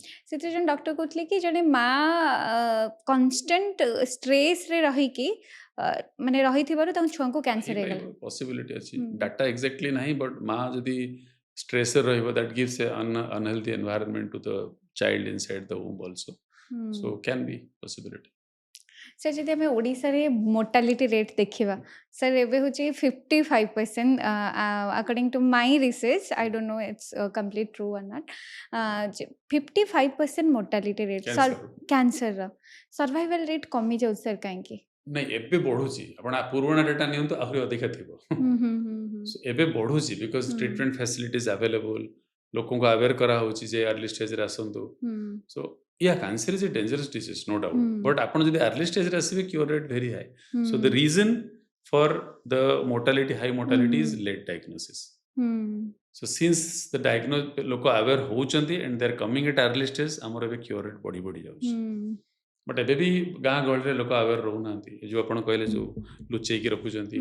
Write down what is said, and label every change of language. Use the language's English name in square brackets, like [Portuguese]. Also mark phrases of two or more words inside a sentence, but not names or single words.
[Odia] ସେଥିରେ ଜଣେ ଡକ୍ଟର କହୁଥିଲେ କି ଜଣେ ମା [English] constant stressରେ [Odia] ରହିକି ମାନେ ରହିଥିବାରୁ ତାଙ୍କ ଛୁଆଙ୍କୁ କ୍ୟାନ୍ସର ହେଇଗଲା। ହେଇପାରିବ ପସିବିଲିଟି ଅଛି ହୁଁ [English] data exactly ନାହିଁ ବଟ୍ [Odia] ମା ଯଦି ଷ୍ଟ୍ରେସରେ ରହିବ [English] that gives a unhealthy environment to the child inside the womb also ହୁଁ so can be possibility [Odia] ସାର୍ ଯଦି ଆମେ ଓଡ଼ିଶାରେ [English] mortality rate [Odia] ଦେଖିବା ସାର୍ ଏବେ ହେଉଛି [English] 55% according to my research I don't know it's complete true or not 55% mortality rate [Odia] କ୍ୟାନ୍ସର [English] cancerର survival rate [Odia] କମିଯାଉଛି ସାର୍ କାହିଁକି? ନାଇଁ ଏବେ ବଢୁଛି ଆପଣ ପୁରୁଣା ଡାଟା ନିଅନ୍ତୁ ଆହୁରି ଅଧିକା ଥିବ ହୁଁ ହୁଁ ହୁଁ ହୁଁ So, ଏବେ ବଢୁଛି ବିକଜ ହୁଁ [English] treatment facilities available [Odia] ଲୋକଙ୍କୁ ଆୱେର କରାହଉଛି ଯେ [English] early stageରେ [Odia] ଆସନ୍ତୁ ହୁଁ [English] so ya cancer is a dangerous disease no doubt ହୁଁ [Odia] ବଟ୍ ଆପଣ ଯଦି [English] early stageରେ [Odia] ଆସିବେ [English] cure rate very high ହୁଁ so the reason for the mortality high ହୁଁ ମୋର୍ଟାଲିଟି ହୁଁ is late diagnosis ହୁଁ so since the [Odia] ଲୋକ ଆୱେର ହଉଛନ୍ତି [English] and they are coming at early stage [Odia] ଆମର ଏବେ [English] cure rate [Odia] ବଢି ବଢି ଯାଉଛି ହୁଁ ବଟ୍ ଏବେ ବି ଗାଁ ଗହଳିରେ ଲୋକ ଆୱେର ରହୁନାହାନ୍ତି ଏ ଯୋଉ ଆପଣ କହିଲେ ଯୋଉ ଲୁଚେଇକି ରଖୁଛନ୍ତି